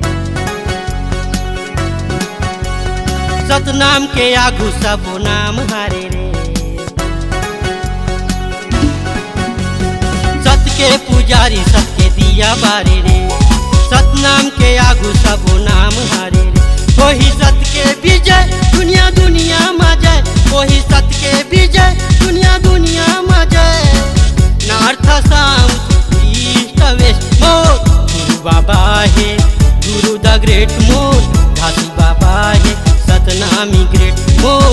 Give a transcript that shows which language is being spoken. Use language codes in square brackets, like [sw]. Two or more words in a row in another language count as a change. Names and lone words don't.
[hne] सतनाम के आगू सब नाम हारे रे। सत्य के पुजारी, सत्य के दिया बारे रे। सतनाम के आगू सब नाम हारे रे। वही सत्य के विजय दुनिया दुनिया में जय, वही सत्य के विजय दुनिया दुनिया में जय। [en] north south east west मोर। [hne] गुरु बाबा है, गुरु [en] the great [hne] मोर। घासी बाबा है, सतनामी ग्रेट मोर।